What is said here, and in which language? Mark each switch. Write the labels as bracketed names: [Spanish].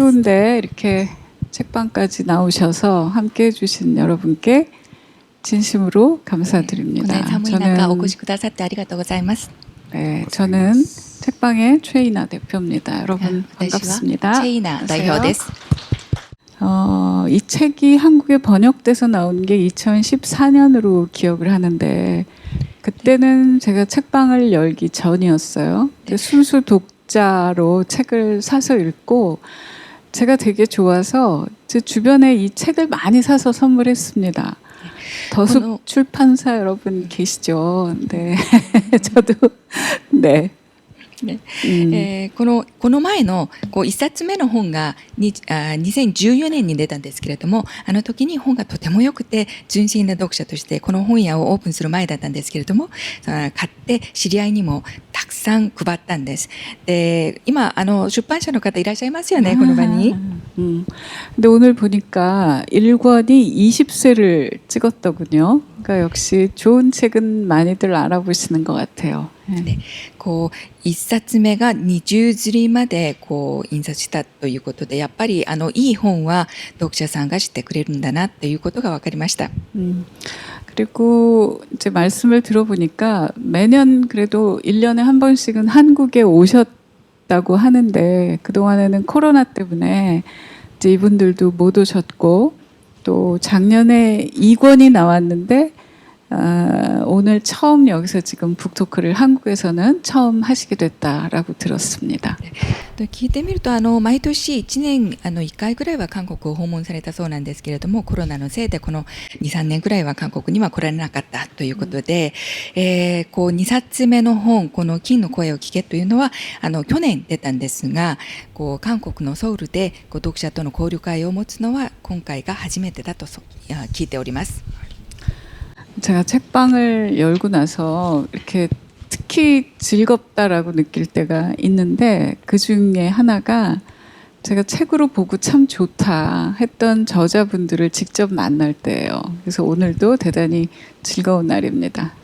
[Korean] 추운데 이렇게 책방까지 나오셔서 함께 해주신 여러분께 진심으로 [Japanese] この [Korean] 감사드립니다. [Japanese] 寒い中お越しくださってありがとうございます。 [Korean] 네, 저는 책방의 최이나 대표입니다. 여러분 [Japanese] 私は [Korean] 반갑습니다. [Japanese] チェイナ代表です。 [Korean] 이 책이 한국에 번역돼서 나온 게 2014년으로 기억을 하는데 그때는 제가 책방을 열기 전이었어요. 근데 순수 독자로 책을 사서 읽고 제가 되게 좋아서 제 주변에 이 책을 많이 사서 선물했습니다. 더숲 출판사 여러분 계시죠? 네, 저도 네. [Japanese] この前の一冊目の本が2014年に出たんですけれども、あの時に本がとても良くて純真な読者としてこの本屋をオープンする前だったんですけれども、買って知り合いにもたくさん配ったんです。で、今出版社の方いらっしゃいますよね、この場に。 [Korean] 근데 오늘 보니까 1권이 20세를 찍었더군요. 그러니까 역시 좋은 책은 많이들 알아보시는 것 같아요. [Japanese] で、一冊目が20刷りまで印刷したということで、やっぱりいい本は読者さんが知ってくれるんだなということが分かりました。 [Korean] 그리고 이제 말씀을 들어보니까 매년 그래도 1년에 한 번씩은 한국에 오셨다고 하는데 그동안에는 코로나 때문에 이제 이분들도 못 오셨고 또 작년에 2권이 나왔는데 오늘 처음 여기서 지금 북토크를 한국에서는 처음 하시게 됐다라고 들었습니다. [Japanese] 聞いてみると毎年1年1回ぐらいは韓国を訪問されたそうなんですけれども、コロナのせいでこの 2,3 年ぐらいは韓国には来られなかったということで、2冊目の本、この金の声を聞けというのは去年出たんですが、韓国のソウルで読者との交流会を持つのは今回が初めてだと聞いております。 [Korean] 제가 책방을 열고 나서 이렇게 특히 즐겁다라고 느낄 때가 있는데 그 중에 하나가 제가 책으로 보고 참 좋다 했던 저자분들을 직접 만날 때예요. 그래서 오늘도 대단히 즐거운 날입니다.